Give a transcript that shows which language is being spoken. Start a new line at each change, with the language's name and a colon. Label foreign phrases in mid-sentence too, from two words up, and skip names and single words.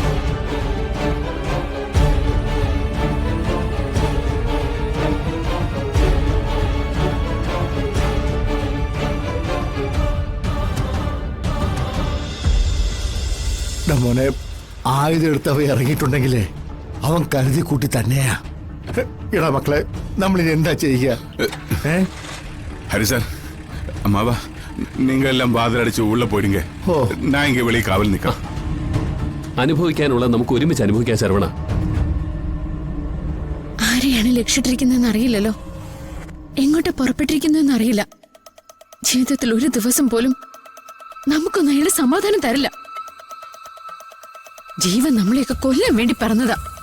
Malayalam: മോനെ, ആയുധം എടുത്തവ ഇറങ്ങിയിട്ടുണ്ടെങ്കിലേ അവൻ കരുതി കൂട്ടി തന്നെയാ. ഇടാ മക്കളെ, നമ്മളിനി എന്താ ചെയ്യുക?
Tamil: ஹரி சார், அம்மாவா நீங்க எல்லாம் வாதிலடிச்சு உள்ள போயிடுங்க. ஓ. நான் இங்க வெளியே காவல் நிற்கிறேன்.
Malayalam: അനുഭവിക്കാനുള്ള നമുക്ക് ഒരുമിച്ച് അനുഭവിക്കാൻ ശരവണ. ആരെയാണ് ലക്ഷ്യമിട്ടിരിക്കുന്നതെന്ന് അറിയില്ലല്ലോ, എങ്ങോട്ട് പുറപ്പെട്ടിരിക്കുന്നതെന്ന് അറിയില്ല. ജീവിതത്തിൽ ഒരു ദിവസം പോലും നമുക്കൊന്നും അയാളെ സമാധാനം തരില്ല. ജീവൻ നമ്മളെയൊക്കെ കൊല്ലാൻ വേണ്ടി പറഞ്ഞതാ.